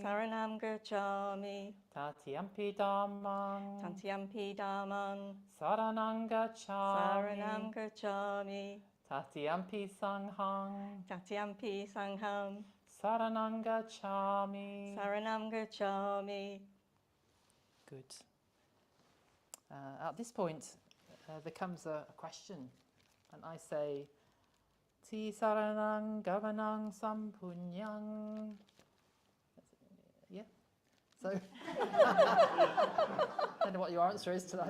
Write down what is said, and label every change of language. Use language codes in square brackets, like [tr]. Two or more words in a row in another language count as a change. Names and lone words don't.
[pi] Saranam gacchami. Tatiyampi dhammang. Tatiyampi dhammam. Saranang gacchami. Saranam gacchami. Tatiyampi sanghang. Tatiyampi sangham. Saranang gacchami. Saranam gacchami. [en] Good. At this point, there comes a question, and I say, [pi] Ti saranang gavanang sampunyang. [en] Yeah? So, I don't know what your answer is to that.